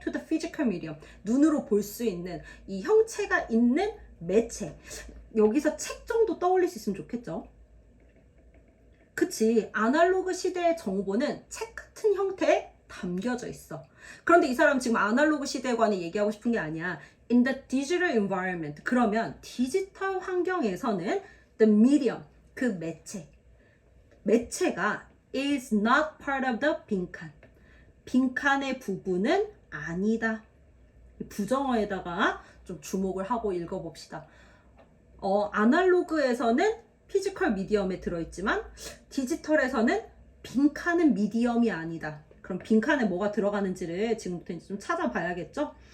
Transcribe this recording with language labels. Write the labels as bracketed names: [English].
[English] To the physical medium, [Korean] 눈으로 볼 수 있는 이 형체가 있는 매체. 여기서 책 정도 떠올릴 수 있으면 좋겠죠. 그치, 아날로그 시대의 정보는 책 같은 형태에 담겨져 있어. 그런데 이 사람 지금 아날로그 시대에 관해 얘기하고 싶은 게 아니야. [English] In the digital environment. [Korean] 그러면 디지털 환경에서는 [English] the medium, [Korean] 그 매체가 [English] is not part of the 빈칸. [Korean] 빈칸의 부분은 아니다. 부정어에다가 좀 주목을 하고 읽어봅시다. 아날로그에서는 피지컬 미디엄에 들어있지만 디지털에서는 빈칸은 미디엄이 아니다. 그럼 빈칸에 뭐가 들어가는지를 지금부터 이제 좀 찾아봐야겠죠?